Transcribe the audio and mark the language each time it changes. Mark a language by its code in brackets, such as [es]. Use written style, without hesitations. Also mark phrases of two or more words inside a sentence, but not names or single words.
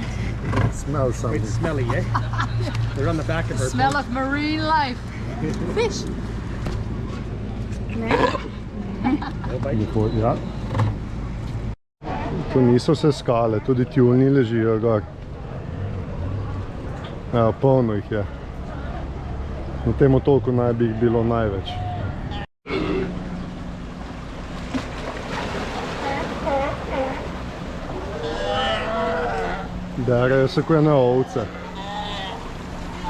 [en] It smells something. It's smelly, eh? They're on the back of The her smell boat. of marine life. Fish. No bite. [sl] Ja. To niso vse skale, tudi tjulni ležijo gor. Evo, polno jih je. Na tem otoku naj bi jih bilo največ. Derejo se kot ene ovce.